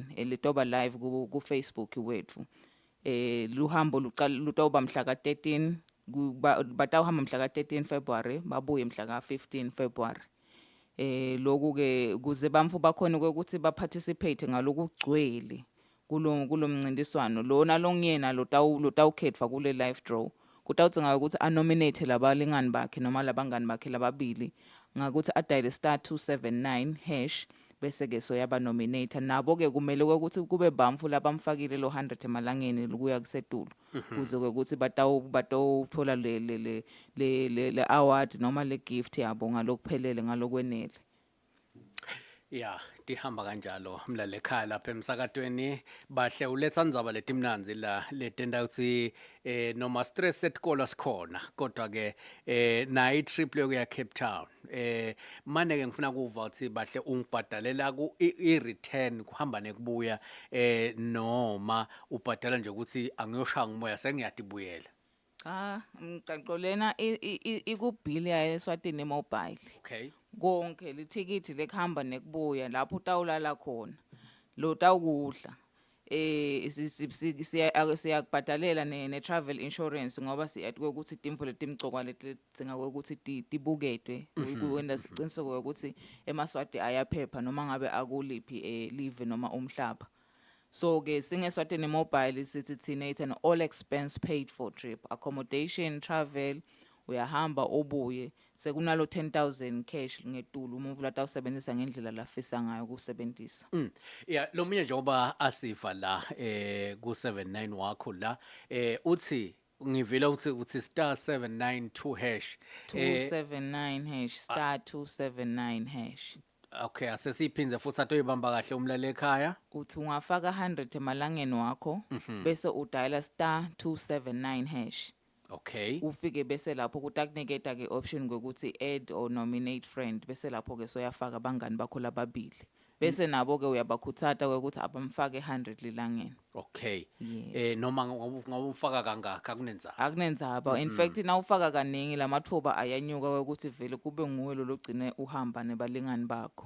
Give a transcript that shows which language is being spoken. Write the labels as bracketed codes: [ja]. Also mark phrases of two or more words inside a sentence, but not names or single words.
[ss] letoba live ku Facebook wethu luhambo lutawuba mhla ka13 batawuhamba mhla ka13 February babuye mhla ka15 February lokhu ke kuze bamfu bakhona ukuthi baparticipate ngalokugcwele kulo mncintiswano lona longiyena lotawukhethwa kule [en] live draw [ss] kutawuthi ukuthi anominate labalingani bakhe noma labangani bakhe lababili ngakuthi adayile *279# bese ke soyaba nominator nabo ke kumele ukuthi kube bamfu labamfakile lo 100 emalangeni kuya kusetulu kuze ukuthi batawuthola le award noma le gift yabo ngalokuphelele ngalokwenele. Ya tihamba kanjalo mlale ekhaya lapha emsakadweni bahle uletha ndzaba letimnanzi la letenda ukuthi noma stress etikolo sikhona kodwa ke na i-trip leyo Cape Town manje ke ngifuna kuva ukuthi bahle ungibhadalela ku i-return kuhamba nekubuya noma ubhadala nje ukuthi angiyoshaya ngimoya sengiyadibuyela. Mqanqo lena ikubhili ya eSwatini Mobile. Okay. Konke lithikithi lekuhamba nekubuya lapho utawulala khona lo tawukudla siyakubhadalela ne-travel insurance ngoba siyathi ukuthi timpo letimcokwa letinga ukuthi tibuketwe kuwenda siqiniseko ukuthi emaswati ayaphepha noma ngabe akuliphi live noma umhlaba. So ke singeSwatini Mobile sithi thina [en] it's an all expense paid for trip, accommodation, travel, [ss] uyahamba obuye sekunalo 10,000 cash ngetulu umuntu latawusebenzisa ngendlela lafisa ngayo kusebenzisa. Yeah, lo munye njengoba asifa la ku79 wakho la uthi ngivela uthi *792#. 279# *279#. Okay, asesiphinze futhi atoyibamba kahle umlale ekhaya. Uthi ungafaka 100 emalangeni wakho bese udayila *279#. Okay. Ufike bese lapho kutakuniketa ke option ngokuthi [en] add or nominate friend [ss] bese lapho ke soyafaka abangani bakho lababili. bese nabo ke uyabakhuthata ukuthi abamfake 100 lilangeni. Okay. Yes. Noma ngawufaka kangaka kunenzaba. Akunenzaba. [en] In fact [ss] nawufaka kaningi lamathuba ayanyuka ukuthi vele kube nguwe lo logcine uhamba nebalingani bakho.